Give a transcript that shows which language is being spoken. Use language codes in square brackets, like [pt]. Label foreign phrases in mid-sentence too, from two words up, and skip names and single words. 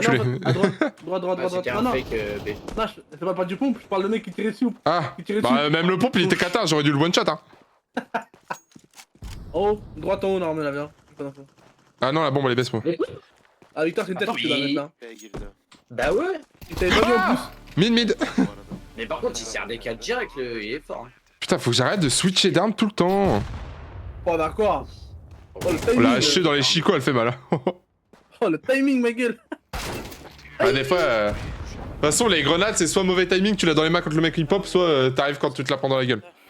[fr] enculé. à droite, droite. Ah, c'était Non, un non, fake B. non, c'est pas du pompe, je parle de mec qui tirait dessus. Ah, Qui tirait bah dessus. même le pompe, il était cata, j'aurais dû le [en] one shot, [fr] hein. Oh, droite en haut, non, mais là, viens. J'ai pas d'infos. Ah non, la bombe, elle est baisse, moi. Ah, Victor, c'est une tête Attends, que tu dois mais- mettre là. [tr] B'ye girdi. [fr] Bah ouais. Il t'avait pas vu en plus. Mid. [tr] Bu arada. [fr] Mais par contre, il sert des 4 direct, il est fort. Hein. Putain, faut que j'arrête de switcher d'armes tout le temps. Oh, d'accord. Oh, le On timing. l'a haché dans les chicots, elle fait mal. Hein. Oh, le timing, ma gueule. Ah, des fois. De toute façon, les grenades, c'est soit mauvais timing, tu l'as dans les mains quand le mec il pop, soit t'arrives quand tu te la prends dans la gueule.